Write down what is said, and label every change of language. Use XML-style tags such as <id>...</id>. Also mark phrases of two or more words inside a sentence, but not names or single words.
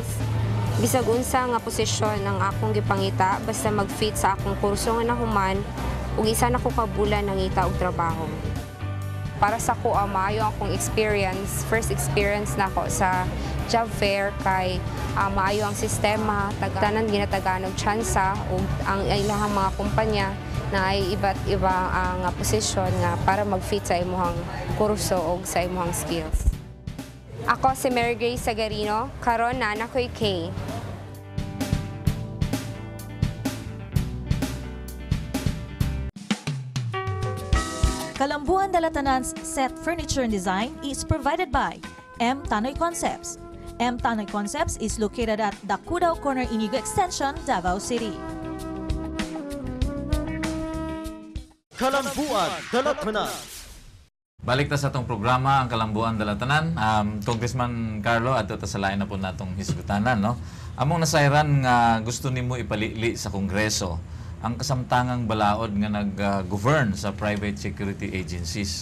<ceb>Bisag unsa nga posisyon ang akong gipangita basta mag-fit sa akong kurso nga nahuman ug isa na ko ka bulan nangita og trabaho. Para sa ko, maayo akong experience.</ceb> <en>First experience</en> <ceb>na ako sa</ceb> <en>job fair</en> <ceb>kay maayo ang sistema, tanan ginatagaan og tsansa ug ang ilahang mga kumpanya na ay iba't iba ang posisyon nga para mag-fit sa imong kurso ug sa imong skills. Ako si Mary Grace Sagarino, karon na ako'y Kay.</ceb> <en>Kalambuan Dalatanan's set furniture and design is provided by M. Tanoy Concepts. M. Tanoy Concepts is located at Dakudao Corner, Inigo Extension, Davao City.</en> <ceb>Kalambuan, dalatana. Balik ta sa atong programa ang Kalambuan Dalatanan. Congressman Carlo adto ta sa lain na po natong hisgutanan no. Among nasayran nga gusto nimo ipalili sa Kongreso ang kasamtangang balaod nga nag-govern sa</ceb> <en>private security agencies.</en>